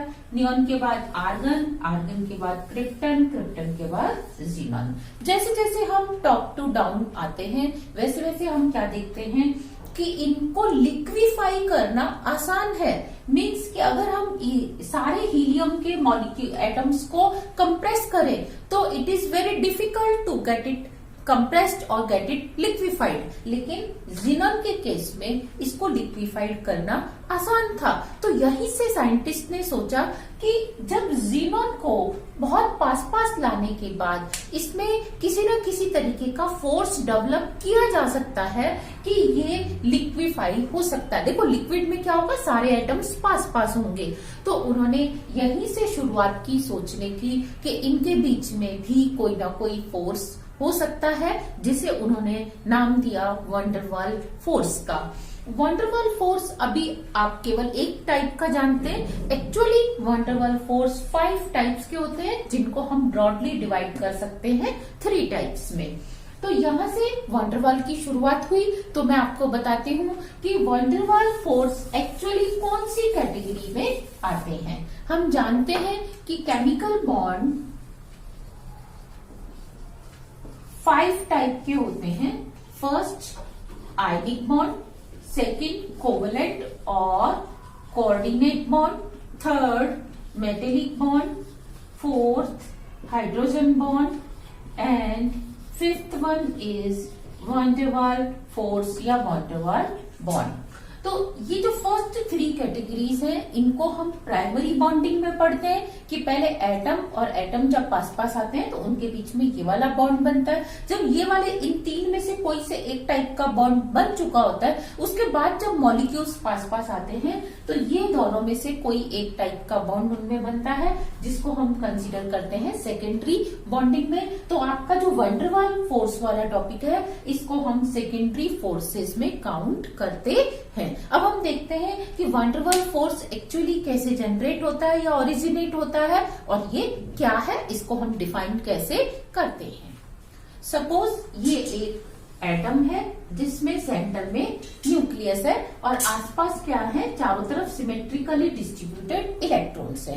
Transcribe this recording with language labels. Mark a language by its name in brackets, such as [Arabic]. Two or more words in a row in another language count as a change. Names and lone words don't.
[Hindi] नियॉन के बाद आर्गन, आर्गन के बाद क्रिप्टन, क्रिप्टन के बाद ज़ीनन। जैसे जैसे हम [English] top to down [Hindi] आते हैं वैसे वैसे हम क्या देखते हैं कि इनको लिक्विफाई करना आसान है। मीन्स कि अगर हम सारे हीलियम के [English] molecule atoms [Hindi] को कंप्रेस करें तो [English] it is very difficult to get it compressed and get it liquified. [Hindi] लेकिन ज़ीनन के केस में इसको लिक्विफाइड करना आसान था। तो यहीं से साइंटिस्ट ने सोचा कि जब ज़ीनन को बहुत पास पास लाने के बाद इसमें किसी न किसी तरीके का फोर्स डेवलप किया जा सकता है कि ये लिक्विफाई हो सकता है। देखो लिक्विड में क्या होगा, सारे एटम्स पास पास होंगे। तो उन्होंने यहीं से शुरुआत की सोचने की कि इनके बीच में भी कोई ना कोई फोर्स हो सकता है, जिसे उन्होंने नाम दिया van der Waal फोर्स का। van der Waal फोर्स अभी आप केवल एक टाइप का जानते हैं। एक्चुअली van der Waal फोर्स 5 टाइप्स के होते हैं जिनको हम [English] broadly divide [Hindi] कर सकते हैं 3 टाइप्स में। तो यहाँ से van der Waal की शुरुआत हुई। तो मैं आपको बताती हूँ कि van der Waal फोर्स एक्चुअली कौन सी कैटेगरी में आते हैं। हम जानते हैं कि [English] chemical bond [Hindi] 5 टाइप के होते हैं। [English] first ionic bond, second covalent और coordinate bond, third metallic bond, fourth hydrogen bond and fifth one is van der Waal force या van der Waal bond. [Hindi] तो ये जो [English] first 3 categories [Hindi] हैं इनको हम [English] primary bonding [Hindi] में पढ़ते हैं कि पहले एटम और एटम जब पास पास आते हैं तो उनके बीच में ये वाला बॉन्ड बनता है। जब ये वाले इन 3 में से कोई से एक टाइप का बॉन्ड बन चुका होता है उसके बाद जब मॉलिक्यूल्स पास पास आते हैं तो ये दोनों में से कोई एक टाइप का बॉन्ड उनमें बनता है जिसको हम कंसिडर करते हैं [English] secondary bonding [Hindi] में। तो आपका जो van der Waal फोर्स वाला टॉपिक है इसको हम [English] secondary forces [Hindi] में काउंट करते हैं। अब हम देखते हैं कि van der Waal फोर्स एक्चुअली कैसे जनरेट होता है या ओरिजिनेट होता है और ये क्या है, इसको हम डिफाइन कैसे करते हैं। सपोज ये एक एटम है जिसमें सेंटर में न्यूक्लियस है और आसपास क्या है, चारों तरफ [English] symmetrically distributed electrons [Hindi] हैं।